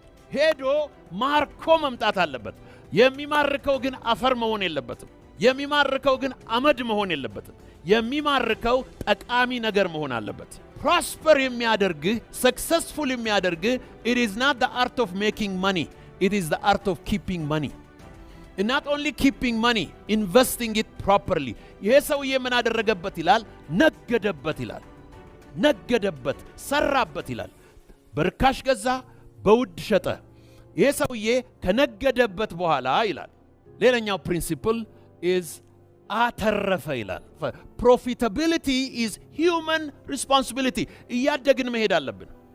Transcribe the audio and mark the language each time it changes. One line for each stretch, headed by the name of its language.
Amharic: ሄዶ ማርኮ መምጣት አለበት። የሚማርከው ግን አፈር መሆን የለበትም። የሚማርከው ግን አመድ መሆን የለበትም። የሚማርከው ጠቃሚ ነገር መሆን አለበት። ፕሮስፐር የሚያደርግህ ሰክሰስፉል የሚያደርግህ
English: it is not the art of making money, it is the art of keeping money. And not only keeping money, investing it properly.
Amharic: ይሄ ሰውዬ ምን አደረገበት ይላል? ነገደበት ይላል። ነገደበት፣ ሰራበት ይላል። በርካሽ ገዛ፣ በውድ ሸጠ። ይሄ ሰውዬ ከነገደበት በኋላ ይላል ሌላኛው ፕሪንሲፕል is አተረፈ ይላል።
English: Profitability is human responsibility።
Amharic: እያደግን መሄድ አለብን።